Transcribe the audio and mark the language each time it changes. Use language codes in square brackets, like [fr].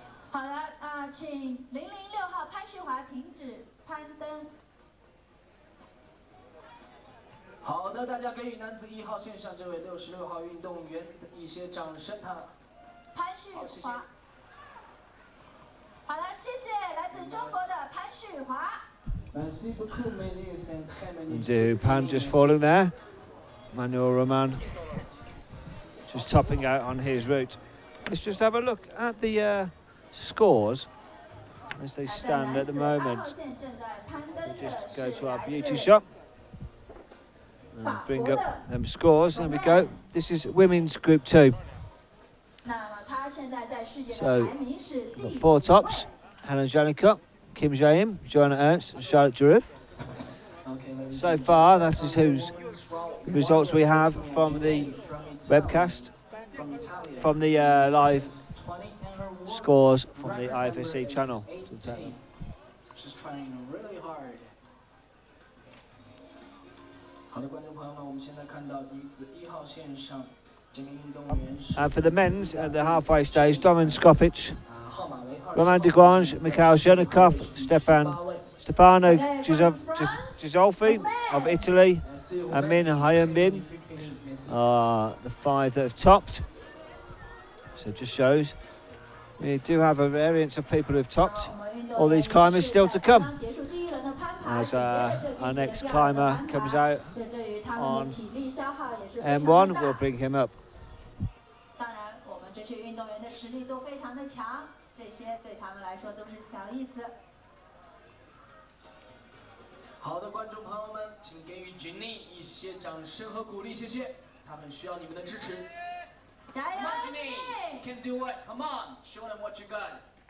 [zh] 好的，请006号潘旭华停止攀登。好的，大家给予男子1号线上这位66号运动员一些掌声。潘旭好，谢谢。华。好了，谢谢来自中国的潘旭华。 [en] Zhu Pan just falling there. Manuel Roman just topping out on his route. Let's just have a look at the scores as they stand at the moment. We'll just go to our beauty shop and bring up them scores. There we go. This is women's group 2. So the 4 tops: Hannah Janica, Kim Jae-im, Joanna Ernst, and Charlotte Giroux. So far, that is who's the results we have from the webcast, from the live scores from the IFSC channel. She's trying really hard. [zh] 好的，观众朋友们，我们现在看到女子1号线上这名运动员是 [en] And for the men's at the halfway stage, Domin Skopic, [zh] 号码为 [en] Roman de Grange, Mikhail Zhernikov, Stefano Gisolfi of Italy, and Min Hyunbin are the 5 that have topped. So it just shows we do have a variance of people who have topped. All these climbers still to come. As our next climber comes out on M1, we'll bring him up. [zh] 当然，我们这些运动员的实力都非常的强，这些对他们来说都是小意思。好的，观众朋友们，请给予 Xining 一些掌声和鼓励，谢谢，他们需要你们的支持。加油 [en] Come on, Xining, you can do it. Come on, show them what you got.